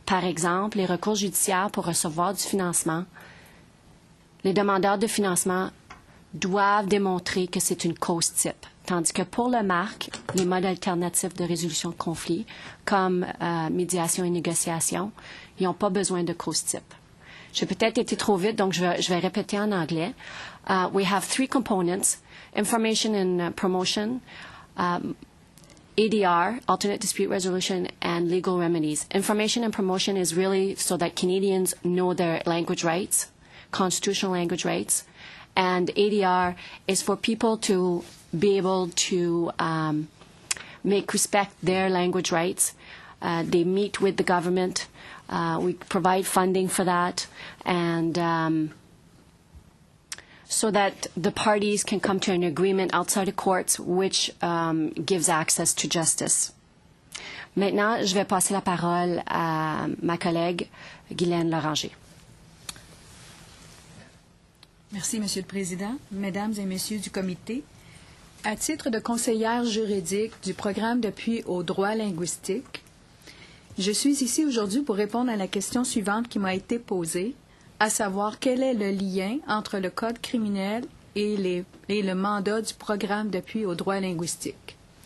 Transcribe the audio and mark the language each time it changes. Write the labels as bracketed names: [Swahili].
[French] Par exemple, les recours judiciaires pour recevoir du financement, les demandeurs de financement doivent démontrer que c'est une cause type. Tandis que pour le MARC, les modes alternatifs de résolution de conflits, comme médiation et négociation, ils n'ont pas besoin de cause type. J'ai peut-être été trop vite, donc je vais répéter en anglais. [English] We have 3 components: information and promotion, ADR, alternate dispute resolution, and legal remedies. Information and promotion is really so that Canadians know their language rights, constitutional language rights, and ADR is for people to be able to make respect their language rights. They meet with the government. We provide funding for that, and so that the parties can come to an agreement outside the courts, which gives access to justice. [French] Maintenant, je vais passer la parole à ma collègue Guylaine Loranger. Merci, Monsieur le Président, Mesdames et Messieurs du Comité. À titre de conseillère juridique du programme d'appui aux droits linguistiques, je suis ici aujourd'hui pour répondre à la question suivante qui m'a été posée, à savoir quel est le lien entre le Code criminel et le mandat du programme d'appui aux droits linguistiques.